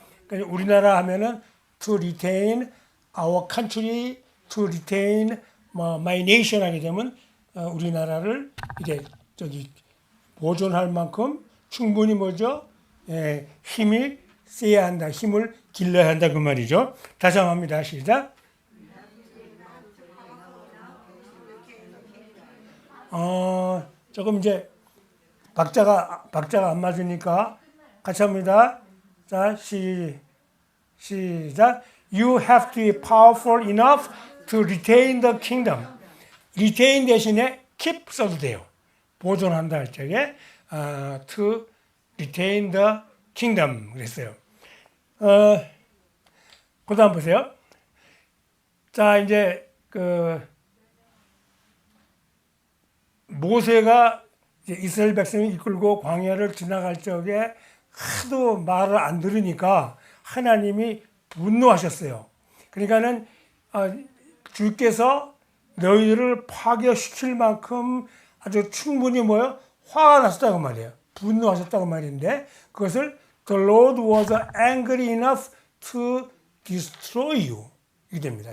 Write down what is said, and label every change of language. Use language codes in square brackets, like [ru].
[ko] 그러니까 우리나라 하면은 [en] to retain our country, to retain my nation [ko] 하게 되면 우리나라를 이제 저기 보존할 만큼 충분히 뭐죠? 예, 힘이 세야 한다. 힘을 길러야 한다 그 말이죠. 다시 한번 합니다. 시작. 조금 이제 박자가 안 맞으니까 같이 합니다. 자, 시작. [en] You have to be powerful enough to retain the kingdom. [ko] retain 대신에 keep 써도 돼요. 보존한다 할 적에 [en] to retain the kingdom [ko] 그랬어요. 그 다음 보세요. 자, 이제 모세가 이스라엘 백성을 이끌고 광야를 지나갈 적에 하도 말을 안 들으니까 하나님이 분노하셨어요. 그러니까는 주께서 너희들을 파괴시킬 만큼 아주 충분히 화가 났었다고 말이에요. 분노하셨다고 말인데 그것을 [en] The Lord was angry enough to destroy you [ko] 이게 됩니다.